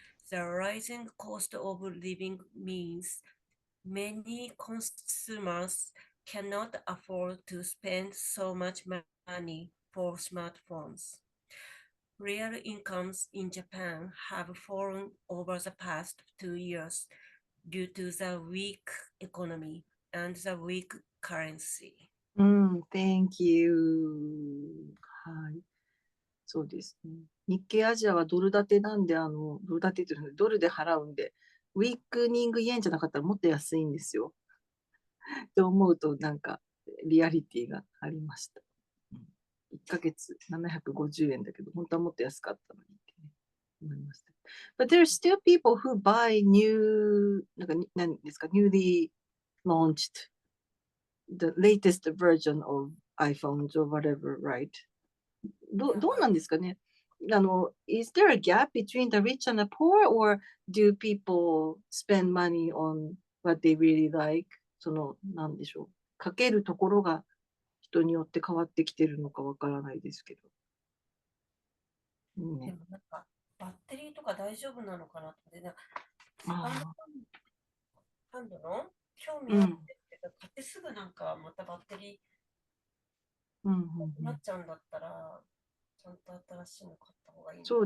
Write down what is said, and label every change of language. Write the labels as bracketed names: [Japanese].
[English] The rising cost of living means many consumers cannot afford to spend so much money for smartphones. Real incomes in Japan have fallen over the past 2 years due to the weak economy and the weak currency. Thank you. [Japanese] はい。そうですね。日系アジアはドル建てなんで、ドル建てっていうのはドルで払うんで、ウィークニングイエンじゃなかったらもっと安いんですよ。って思うと、なんか、リアリティがありました。 1ヶ月750円だけど、本当はもっと安かったのにってね、思いました。 [English] But there are still people who buy new, [Japanese] 何ですか、 [English] newly launched, the latest version of iPhones or whatever, right? [Japanese] どうなんですかね。 [English] is there a gap between the rich and the poor, or do people spend money on what they really like? [Japanese] なんでしょう。かけるところが人によって変わってきてるのかわからないですけど。でもなんかバッテリーとか大丈夫なのかなって、セカンドハンドの興味あるんですけど、買ってすぐなんかまたバッテリーなくなっちゃうんだったら、ちゃんと新しいの買った方がいいのかな。